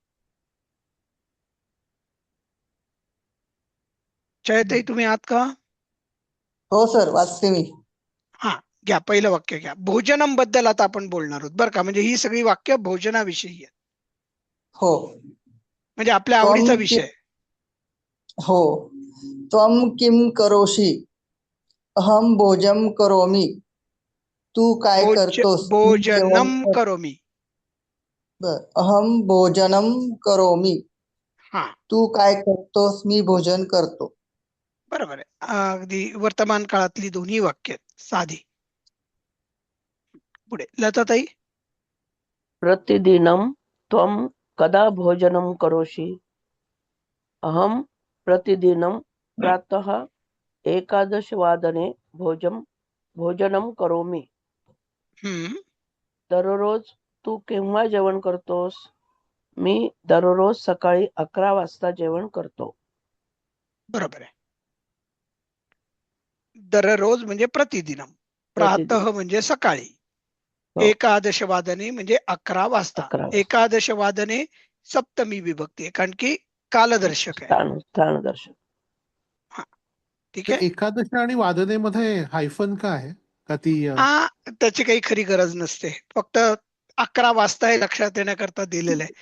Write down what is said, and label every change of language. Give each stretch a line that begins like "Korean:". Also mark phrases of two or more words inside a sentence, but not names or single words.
Marathi: छायाताई तुम्ही आहात का? हो सर, वाचते मी. हा, घ्या. पहिलं वाक्य घ्या. भोजनम बद्दल आता आपण बोलणार आहोत बरं का. म्हणजे ही सगळी वाक्य भोजनाविषयी आहेत. हो. म्हणजे आपल्या आवडीचा विषय. हो.
Sanskrit: त्वम किम करोषि, अहम भोजन करोमि.
Marathi: तू काय करतोस?
Sanskrit: भोजनम करोमि. अहम भोजनम करोमि.
Marathi: हा, तू काय करतोस? मी भोजन करतो. बरोबर आहे. अगदी वर्तमान काळातली दोन्ही वाक्य साधी. पुढे लताताई.
Sanskrit: प्रतिदिनं त्वं कदा भोजनं करोषि? अहं प्रतिदिनं प्रातः 11 भोजनं करोमि.
Marathi: दररोज तू केव्हा जेवण करतोस? मी दररोज सकाळी 11 वाजता जेवण करतो. बरोबर आहे. दररोज म्हणजे प्रतिदिनम. प्रातः म्हणजे सकाळी. 11 वादने म्हणजे 11 वाजता. 11 वादने सप्तमी विभक्ती आहे, कारण की कालदर्शक आहे. स्थानदर्शक. हा, ठीक आहे. एकादशी आणि वादनेमध्ये हायफन का आहे? का ती त्याची काही खरी गरज नसते. फक्त 11 वाजता हे लक्षात येण्याकरता दिलेलं आहे.